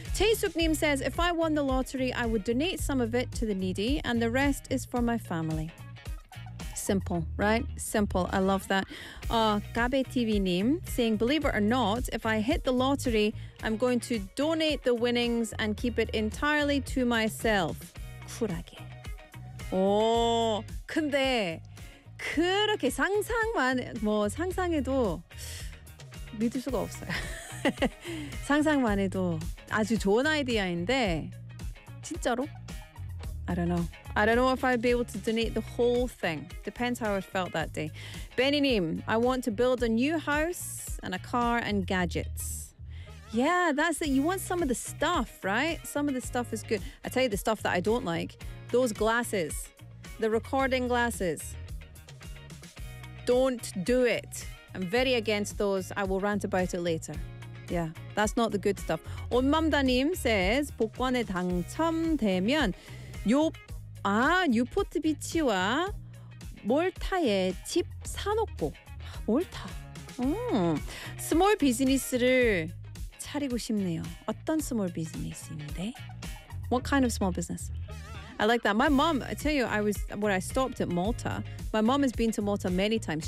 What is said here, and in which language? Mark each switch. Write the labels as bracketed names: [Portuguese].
[English] Taesuk Neem says, if I won the lottery, I would donate some of it to the needy and the rest is for my family. Simple, right? Simple. I love that. Gabe TV Neem saying, believe it or not, if I hit the lottery, I'm going to donate the winnings and keep it entirely to myself. [Korean] 쿨하게. Oh, 근데 그렇게 상상만 뭐 상상해도 믿을 수가 없어요. 상상만 해도 아주 좋은 아이디어인데 진짜로? [English] I don't know if I'd be able to donate the whole thing. Depends how I felt that day. Benny Neem, I want to build a new house and a car and gadgets. Yeah, that's it. You want some of the stuff, right? Some of the stuff is good. I tell you the stuff that I don't like. Those glasses. The recording glasses. Don't do it. I'm very against those. I will rant about it later. Yeah, that's not the good stuff. [Korean] 온맘다님 says, 복권에 당첨되면 뉴포트 비치와 몰타에 집 사놓고 몰타. 스몰 비즈니스를 차리고 싶네요. 어떤 스몰 비즈니스인데? [English] What kind of small business? I like that. My mom, I tell you, I stopped at Malta. My mom has been to Malta many times.